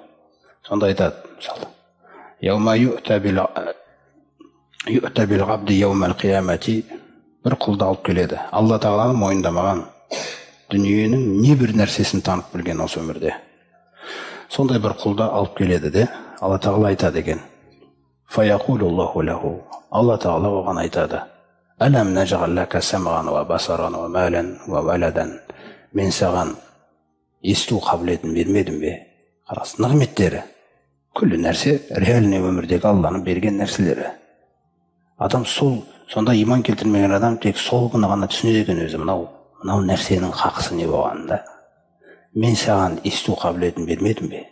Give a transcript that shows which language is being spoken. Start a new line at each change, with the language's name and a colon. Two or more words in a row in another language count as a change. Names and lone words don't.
Kazakh: Сонда айтады, мысалы,
Arabic: يوم يؤتى بالعبد يوم القيامة,
Kazakh: бір құлды алып келеді. Алла Тағаланы мойындамаған, дүниенің не бір нәрсесін танып білген осы өмірде. Сондай бір құлды алып келеді де, Алла Тағала айтады екен.
Arabic: فيقول الله له.
Kazakh: Алла Тағала оған айтады.
Arabic: ألم نجعل لك سمعا وبصرا ومالا وولدا.
Kazakh: Мен саған есту қабілетін бермедім бе? Қарас, нығметтері. Күллі нәрсе реальный өмірдегі Алланың берген нәрселері. Адам сонда иман келтірмеген адам тек сол күні ғана түсінеді екен өзі. Мынау нәрсенің хақысы не болғанында. Мен саған есту қабілетін бермедім бе?